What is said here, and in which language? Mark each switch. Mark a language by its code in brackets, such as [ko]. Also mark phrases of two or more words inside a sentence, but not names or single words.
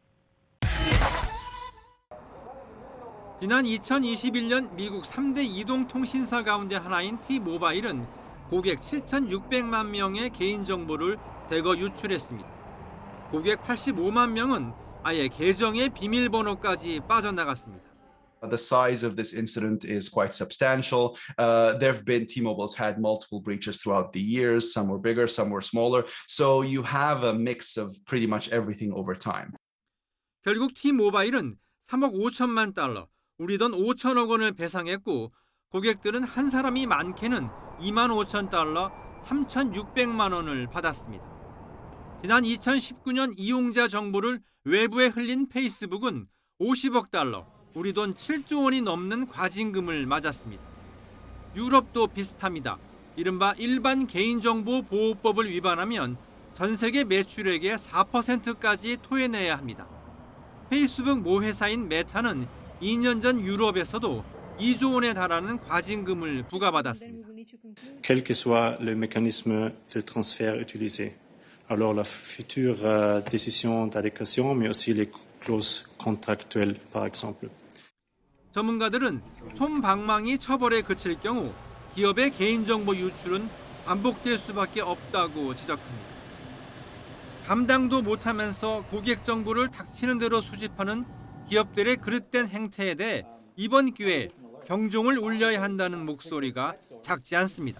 [ko] 지난 2021년 미국 3대 이동통신사 가운데 하나인 T-모바일은 고객 7,600만 명의 개인정보를 대거 유출했습니다. 고객 85만 명은 아예 계정의 비밀번호까지 빠져나갔습니다. [en] The size of this incident is quite substantial. There have been T-Mobile's had multiple breaches throughout the years. Some were bigger, some were smaller. So you have a mix of pretty much everything over time. [ko] 결국 T-모바일은 3억 5천만 달러, 우리 돈 5천억 원을 배상했고 고객들은 한 사람이 많게는 2만 5천 달러, 3,600만 원을 받았습니다. 지난 2019년 이용자 정보를 외부에 흘린 페이스북은 50억 달러, 우리 돈 7조 원이 넘는 과징금을 맞았습니다. 유럽도 비슷합니다. 이른바 일반 개인정보보호법을 위반하면 전 세계 매출액의 4%까지 토해내야 합니다. 페이스북 모 회사인 메타는 2년 전 유럽에서도 2조 원에 달하는 과징금을 부과받았습니다. [fr] Quel que soit le mécanisme de transfert utilisé. Alors la future décision d'adéquation, mais aussi les clauses contractuelles, par exemple. [ko] 전문가들은 솜방망이 처벌에 그칠 경우 기업의 개인정보 유출은 반복될 수밖에 없다고 지적합니다. 감당도 못하면서 고객 정보를 닥치는 대로 수집하는 기업들의 그릇된 행태에 대해 이번 기회에 경종을 울려야 한다는 목소리가 작지 않습니다.